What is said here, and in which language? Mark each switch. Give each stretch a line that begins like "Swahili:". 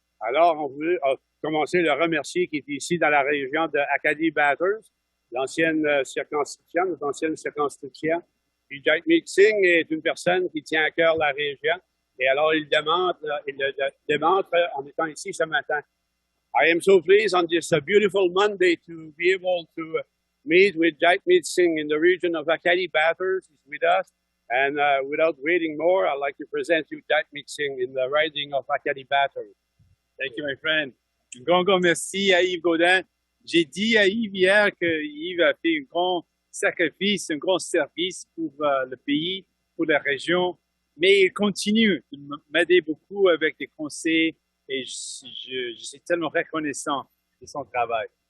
French: Alors, on veut commencer le remercier qui est ici dans la région de Acadie-Bathurst, l'ancienne circonscription, notre ancienne circonscription. Puis Jagmeet Singh est une personne qui tient à cœur la région. Et alors, il le démontre en étant ici ce matin.
English: I am so pleased on this beautiful Monday to be able to meet with Jagmeet Singh in the region of Acadie Bathurst. He's with us. And without waiting more, I'd like to present you Jagmeet Singh in the riding of Acadie Bathurst. Thank you, my friend.
French: Un grand merci à Yvon Godin. J'ai dit à Yves hier que Yves a fait un grand sacrifice, un grand service pour le pays, pour la région, mais il continue de m'aider beaucoup avec des conseils. Et je suis tellement reconnaissant de son travail.